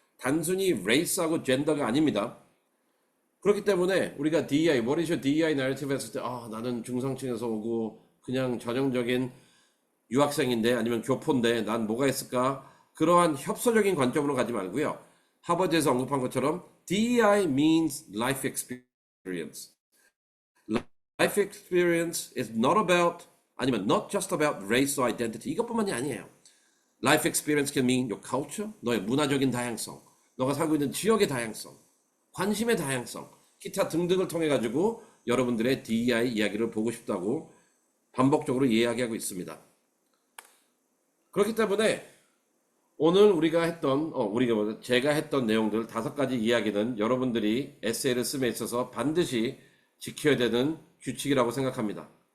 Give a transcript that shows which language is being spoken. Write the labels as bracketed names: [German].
[Korean] 단순히 race하고 젠더가 아닙니다. 그렇기 때문에 우리가 DEI, [English] what is your DEI narrative [Korean] 했을 때 나는 중상층에서 오고 그냥 전형적인 유학생인데 아니면 교포인데 난 뭐가 있을까? 그러한 협소적인 관점으로 가지 말고요. 하버드에서 언급한 것처럼 [English] DEI means life experience. Life experience is not about [Korean] 아니면 [English] not just about race or identity. [Korean] 이것뿐만이 아니에요. [English] Life experience can mean your culture, [Korean] 너의 문화적인 다양성, 너가 살고 있는 지역의 다양성, 관심의 다양성, 기타 등등을 통해 가지고 여러분들의 DEI 이야기를 보고 싶다고 반복적으로 이야기하고 있습니다. 그렇기 때문에 오늘 제가 했던 내용들 5가지 이야기는 여러분들이 에세이를 씀에 있어서 반드시 지켜야 되는 규칙이라고 생각합니다.